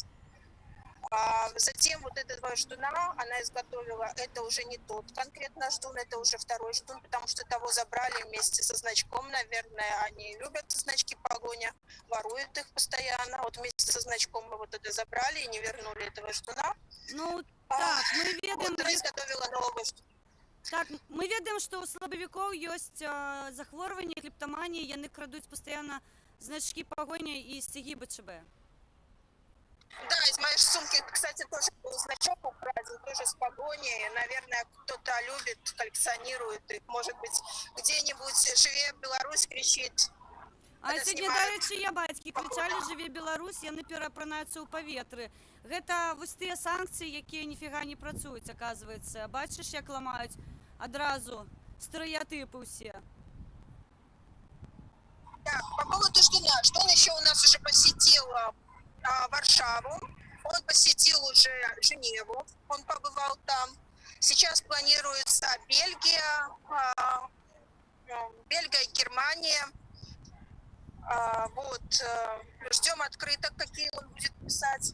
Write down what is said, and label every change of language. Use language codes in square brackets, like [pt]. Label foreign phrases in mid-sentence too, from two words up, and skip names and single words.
[ru] Затем вот этого Ждуна она изготовила, это уже не тот конкретно Ждун, это уже второй Ждун, потому что того забрали вместе со значком, наверное, они любят значки погоня, воруют их постоянно, вот вместе со значком мы вот это забрали и не вернули этого Ждуна. [be] Ну, так, мы ведаем... [ru] Вот она изготовила нового Ждуна. [be] Так, мы ведаем, што ў слабавікоў ёсць захворванне, клептаманія, яны крадуць пастаянна [ru] значки погони и стяги БЧБ. Да, из моей сумки, кстати, тоже был значок украден, тоже с погоней. Наверное, кто-то любит, коллекционирует их. Может быть, где-нибудь [be] «Живе Беларусь» [ru] кричит. А Это [uk] сьогодні, [ru] снимают. [uk] до речі, [be] я бацькі кричалі «Живе Беларусь», яны перапранаюцца ў паветры. Гэта вось тыя санкцыі, якія ніфіга не працуюць, аказваецца. Бачыш, як ламаюць адразу стэрэатыпы ўсе. [ru] Да, по поводу Ждуна. Ждун еще у нас уже посетил Варшаву, он посетил уже Женеву, он побывал там. Сейчас планируется Бельгия, Германия. Ждем открыток, какие он будет писать.